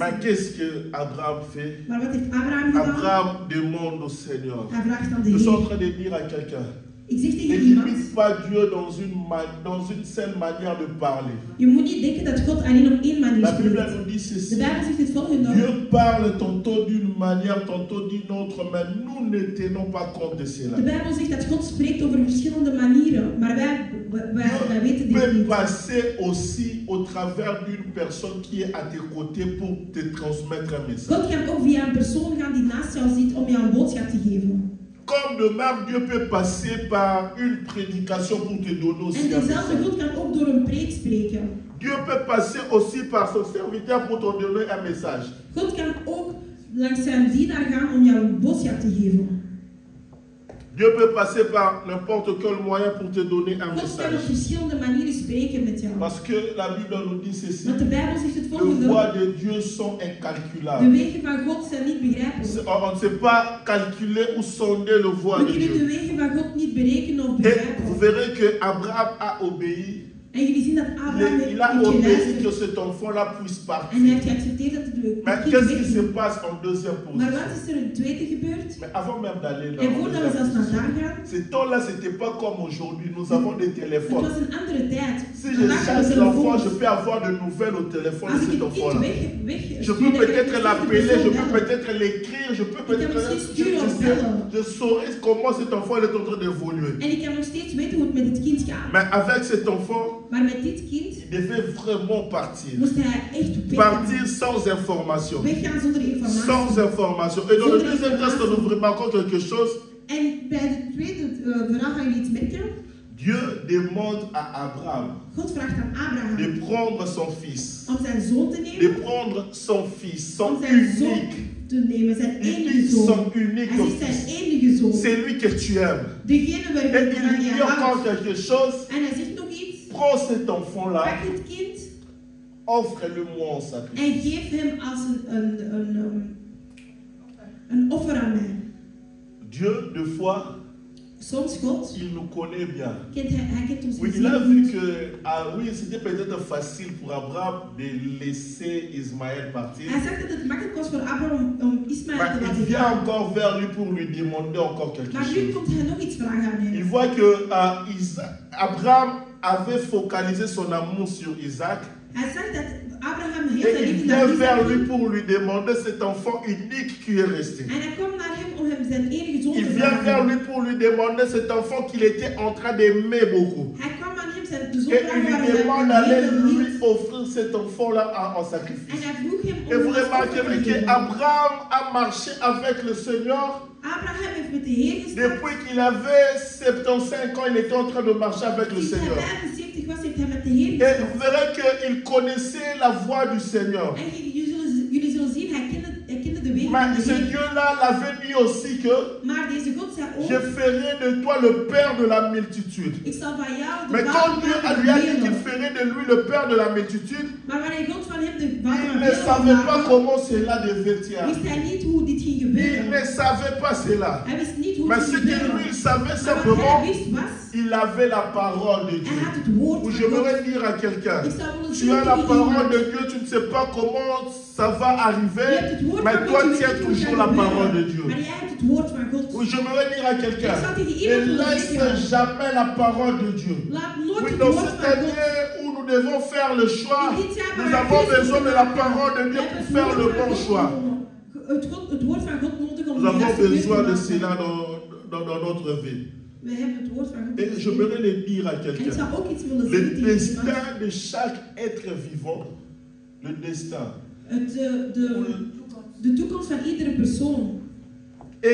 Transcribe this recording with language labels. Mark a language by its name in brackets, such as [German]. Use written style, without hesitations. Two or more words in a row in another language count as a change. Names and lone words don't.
[French] Mais qu'est-ce que Abraham fait? [Dutch] Maar wat heeft Abraham gedaan? [French] Abraham demande au Seigneur. [Dutch] Hij vraagt aan de [French] Je suis en [Dutch] Heer. [French] train de dire à quelqu'un, [Dutch] Ik zeg [French] ne [Dutch] tegen iemand, [French] limite pas Dieu dans une seule manière de parler. [Dutch] je moet niet denken dat God alleen op één manier [French] La Bible [Dutch] spreekt. [French] nous dit [Dutch] De [French] ceci. [Dutch] Bijbel zegt het volgende. [French] Dieu parle tantôt d'une manière, tantôt d'une autre, mais nous ne tenons pas compte de cela. [Dutch] De Bijbel zegt dat God spreekt over verschillende manieren, maar wij weten [French] Dieu dit peut [Dutch] niet. [French] passer aussi au travers d'une personne qui est à tes côtés pour te transmettre un message. [Dutch] God kan ook via een persoon gaan die naast jou zit om jou een boodschap te geven. [French] Comme de même, Dieu peut passer par une prédication pour te donner aussi [Dutch] En [French] un [Dutch] dezelfde [French] message. [Dutch] God kan ook door een preek spreken. [French] Dieu peut passer aussi par son serviteur pour te donner un message. [Dutch] God kan ook langs zijn dienaar gaan om jou een boodschap te geven. [French] Dieu peut passer par n'importe quel moyen pour te donner un [Dutch] God kan op [French] message. [Dutch] verschillende manieren spreken met jou. [French] Parce que la Bible nous dit ceci. [Dutch] Want de Bijbel zegt het [French] Les [Dutch] volgende. [French] voies de Dieu sont [Dutch] De [French] incalculables. [Dutch] wegen van God zijn niet begrijpelijk. [French] On ne sait pas calculer ou sonder le voie [Dutch] We [French] de [Dutch] kunnen de [French] Dieu. [Dutch] wegen van God niet berekenen of [French] Et vous [Dutch] begrijpen. [French] verrez que Abraham a obéi. [Dutch] En jullie zien dat Abraham [French] Il a [Dutch] heeft [French] obéi que [Dutch] geluisterd. [French] cet enfant-là puisse [Dutch] En hij [French] partir. [Dutch] heeft geaccepteerd dat het [French] Mais [Dutch] kind [French] qu'est-ce qui se [Dutch] wegging. [French] passe en deuxième [Dutch] Maar [French] position? [Dutch] wat is er in het tweede gebeurd? [French] Mais avant même d'aller [Dutch] En voordat we zelfs naar daar gaan, [French] ce temps-là, ce n'était pas comme aujourd'hui. Nous avons des [Dutch] het [French] téléphones. [Dutch] was een andere tijd. [French] Si je [Dutch] Vandaag hebben we [French] cherche l'enfant, je [Dutch] telefoons. [French] peux avoir de nouvelles au téléphone [Dutch] Als de ik [French] cet [Dutch] het kind [French] enfant-là. [Dutch] weg [French] Je peux peut-être l'appeler, je peux peut-être l'écrire, je peux [Dutch] Ik kan [French] peut-être. [Dutch] misschien sturen of bellen. [French] Je saurais comment cet enfant est en train d'évoluer. [Dutch] En ik kan nog steeds weten hoe het met het kind gaat. [French] Mais avec cet enfant, [Dutch] Maar met dit kind [French] il devait vraiment partir. [Dutch] moest hij echt weggaan. [French] Partir sans information. [Dutch] Weggaan zonder informatie. [French] Sans information. Et dans le deuxième texte, nous remarquons quelque chose. [Dutch] En bij de tweede verhaal gaan jullie iets merken. [French] Dieu demande à Abraham [Dutch] God vraagt aan Abraham [French] de prendre son fils. [Dutch] om zijn zoon te [French] De [Dutch] nemen. [French] prendre son fils, son [Dutch] Om zijn zoon [French] unique. [Dutch] te nemen, zijn [French] Il [Dutch] enige [French] dit [Dutch] zoon. [French] son unique [Dutch] Hij zegt [French] fils. [Dutch] zijn enige zoon. [French] C'est lui que tu aimes. [Dutch] Degene [French] Et [Dutch] waarvan [French] il [Dutch] je [French] dit encore [Dutch] houdt. [French] quelque chose. [Dutch] En hij zegt nog iets. [French] Prends cet enfant-là, [Dutch] Pak het kind [French] offre-le-moi en [Dutch] en [French] sacrifice. [Dutch] geef hem als een offer aan mij. [French] Dieu, de fois, [Dutch] Soms God [French] il nous connaît bien. [Dutch] hij kent ons [French] Oui, [Dutch] niet [French] il a [Dutch] heel [French] vu [Dutch] goed. [French] que, ah oui, c'était peut-être facile pour Abraham de laisser Ismaël partir. [Dutch] Hij zegt dat het makkelijk was voor Abraham om Ismaël [French] Mais [Dutch] te [French] il [Dutch] laten [French] vient [Dutch] gaan. [French] encore vers lui pour lui demander encore quelque [Dutch] Maar nu [French] chose. [Dutch] komt hij nog iets vragen aan [French] Il [Dutch] hem. [French] voit que Abraham avait focalisé son amour sur Isaac. [Dutch] Hij zegt dat Abraham heel [French] Et [Dutch] zijn [French] il [Dutch] liefde [French] vient [Dutch] naar [French] vers [Dutch] Isaac [French] lui [Dutch] heeft. [French] pour lui demander cet enfant unique qui est resté. [Dutch] En hij komt naar hem om hem zijn enige zoon [French] Il [Dutch] te [French] vient vers [Dutch] vragen. [French] lui pour lui demander cet enfant qu'il était en train d'aimer beaucoup. [Dutch] Hij kwam aan hem zijn zoon [French] Et il [Dutch] vragen [French] lui [Dutch] waar hij [French] demande [Dutch] heel [French] d'aller [Dutch] veel [French] lui [Dutch] hield. [French] offrir cet enfant-là en [Dutch] En [French] sacrifice. [Dutch] hij vroeg hem [French] Et [Dutch] om [French] vous [Dutch] hem als offer te [French] remarquerez [Dutch] geven. [French] qu'Abraham a marché avec le Seigneur [Dutch] Abraham heeft met de Heer gestapt. [French] depuis qu'il avait 75 ans, il était en train de marcher avec le [Dutch] Sinds hij [French] Seigneur. [Dutch] 75 was, heeft hij met de Heer [French] Et [Dutch] gestapt. [French] vous verrez qu'il connaissait la voix du Seigneur. [Dutch] En jullie zullen zien, hij kende de wegen van [French] Mais [Dutch] de [French] ce [Dutch] Heer. [French] Dieu-là l'avait dit aussi que [Dutch] Maar deze God zei [French] je [Dutch] ook, [French] ferai de toi le père de la multitude. [Dutch] ik zal van jou de [French] Mais [Dutch] vader [French] quand Dieu [Dutch] maken [French] lui a [Dutch] van [French] dit qu'il [Dutch] velen. [French] ferait de lui le père de la multitude, [Dutch] Maar wanneer God van hem de vader [French] il [Dutch] van [French] ne [Dutch] velen [French] savait [Dutch] wil [French] pas [Dutch] maken, [French] comment cela devait [Dutch] wist [French] arriver. [Dutch] hij niet hoe dit ging [French] Il [Dutch] gebeuren. [French] ne savait pas cela. [Dutch] Hij wist niet hoe [French] Mais [Dutch] het [French] ce [Dutch] ging [French] que lui, [Dutch] gebeuren. [French] il savait [Dutch] Maar wat [French] simplement, [Dutch] hij wist was, [French] il avait la parole de [Dutch] hij [French] Dieu. [Dutch] had het woord [French] Ou [Dutch] van [French] je [Dutch] God. [French] voudrais dire à quelqu'un, [Dutch] Ik zou willen [French] tu [Dutch] zeggen [French] as la [Dutch] tegen [French] parole [Dutch] iemand, [French] de Dieu, tu ne sais pas comment ça va arriver, [Dutch] je hebt het woord [French] mais [Dutch] van [French] toi [Dutch] God, je [French] tiens [Dutch] weet niet hoe het [French] toujours [Dutch] gaat [French] la [Dutch] gebeuren. [French] parole de Dieu. [Dutch] Maar jij hebt het woord van God. [French] Ou je voudrais dire à quelqu'un, [Dutch] Ik zou tegen [French] ne [Dutch] iemand willen [French] laisse [Dutch] zeggen, [French] jamais la parole de Dieu. [Dutch] laat nooit [French] Oui, [Dutch] het [French] dans [Dutch] woord [French] cette [Dutch] van God. [French] année où nous devons faire le choix, [Dutch] In dit jaar [French] nous [Dutch] waar [French] avons [Dutch] Christus [French] besoin de la [Dutch] gemaakt [French] parole de [Dutch] heeft, [French] Dieu [Dutch] we [French] pour [Dutch] hebben [French] faire [Dutch] het [French] le [Dutch] woord [French] bon [Dutch] van [French] choix. [Dutch] God nodig. Het woord van God nodig om [French] Nous [Dutch] de [French] avons [Dutch] juiste keuze te [French] besoin de [Dutch] maken. [French] cela dans notre vie. [Dutch] We hebben het woord van God [French] Et [Dutch] nodig. [French] je voudrais le dire à [Dutch] En ik [French] quelqu'un. [Dutch] zou ook iets willen [French] Le [Dutch] zeggen tegen iemand. [French] destin de chaque être vivant, le destin, [Dutch] De toekomst van iedere persoon